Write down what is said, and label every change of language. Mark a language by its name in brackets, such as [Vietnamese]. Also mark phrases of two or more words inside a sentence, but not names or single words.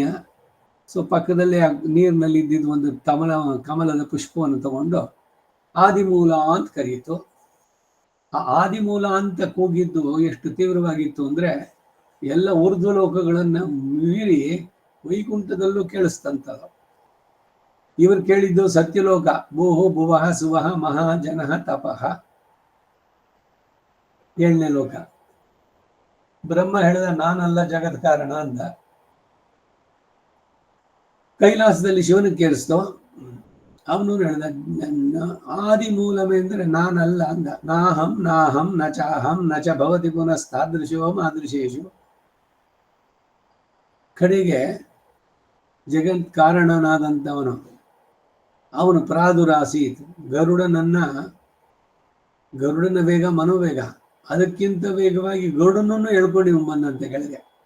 [Kannada] ಸೊ ಪಕ್ಕದಲ್ಲೇ ನೀರಿನಲ್ಲಿ ಇದ್ದಿದ್ದು ಒಂದು ಕಮಲದ ಪುಷ್ಪವನ್ನು ತಗೊಂಡು ಆದಿಮೂಲ ಅಂತ ಕರೀತು. ಆ ಆದಿಮೂಲ ಅಂತ ಕೂಗಿದ್ದು ಎಷ್ಟು ತೀವ್ರವಾಗಿತ್ತು ಅಂದರೆ ಎಲ್ಲ ಊರ್ಧ್ವ ಲೋಕಗಳನ್ನು ಮೀರಿ ವೈಕುಂಠದಲ್ಲೂ ಕೇಳಿಸ್ತಂತದು. ಇವರು ಕೇಳಿದ್ದು ಸತ್ಯಲೋಕ, [Sanskrit] ಭೂಹು ಭುವಃ ಸುವಃ ಮಹಾಜನಃ ತಪಃ, [Kannada] 7ನೇ ಲೋಕ. ಬ್ರಹ್ಮ ಹೇಳಿದ ನಾನಲ್ಲ ಜಗತ್ ಕಾರಣ ಅಂದ. ಕೈಲಾಸದಲ್ಲಿ ಶಿವನಿಗೆ ಕೇಳಿಸ್ತೋ, ಅವನು ಹೇಳ್ದ ಆದಿಮೂಲವೇ ಅಂದರೆ ನಾನಲ್ಲ ಅಂದ. [Sanskrit] ನಾಹಂ ನಾಹಂ ನ ಚಾಹಂ ನ ಚ ಭವತಿ ಪುನಸ್ತಾದೃಶೋ ಮಾದೃಶೇಶು. [Kannada] ಕಡೆಗೆ ಜಗತ್ ಕಾರಣನಾದಂಥವನು ಅವನು ಪ್ರಾದುರಾಸೀತ್, ಗರುಡನ ವೇಗ ಮನೋವೇಗ, ಅದಕ್ಕಿಂತ ವೇಗವಾಗಿ ಗರುಡನನ್ನು ಎಳ್ಕೊಂಡು ಬಂದಂತೆ ಕೆಳಗೆ.